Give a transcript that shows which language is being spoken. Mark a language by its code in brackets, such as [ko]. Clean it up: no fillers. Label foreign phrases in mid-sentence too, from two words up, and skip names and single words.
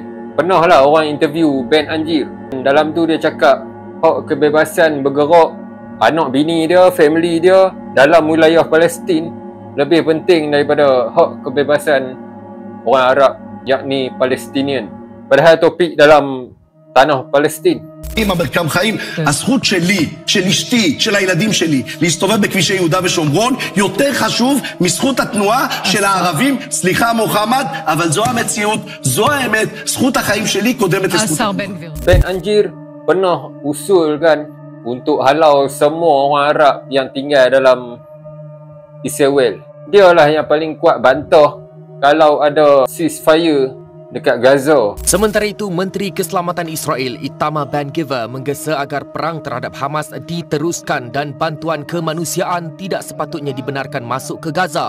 [ms] Pernah lah orang interview band Anjir. Dalam tu dia cakap hak kebebasan bergerak anak bini dia, family dia dalam wilayah Palestin lebih penting daripada hak kebebasan orang Arab, yakni Palestinian. Padahal topik dalam tanah Palestin. [he] במרקם חיים, הזכות שלי, של אשתי, של הילדים שלי, להסתובב בכבישי יהודה ושומרון, יותר חשוב מזכות התנועה של הערבים. סליחה מוחמד, אבל זו המציאות, זו האמת, זכות החיים שלי קודמת לזכות התנועה. [ms] בן Anjir pernah usulkan untuk halau semua orang Arab yang tinggal dalam Israel. Dia lah yang paling kuat bantah kalau ada ceasefire dekat Gaza. Sementara itu, Menteri Keselamatan Israel Itamar Ben-Gvir menggesa agar perang terhadap Hamas diteruskan dan bantuan kemanusiaan tidak sepatutnya dibenarkan masuk ke Gaza.